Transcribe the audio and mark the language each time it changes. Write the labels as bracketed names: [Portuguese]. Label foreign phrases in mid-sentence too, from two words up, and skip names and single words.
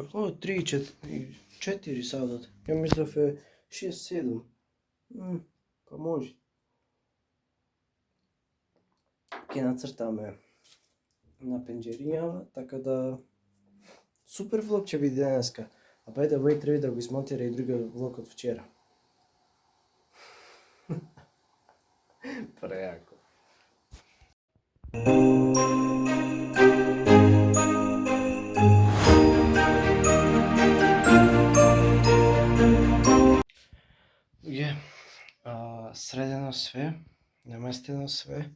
[Macedonian] 3-4 садот. Ја мислев е 6-7. Па може. Ќе нацртаме на пенџерињава, така да супер влог ќе биде денеска. [English] А by the way, [Macedonian] треба да го измонтира и другиот влог од вчера. Прејако. Средено све, наместено све.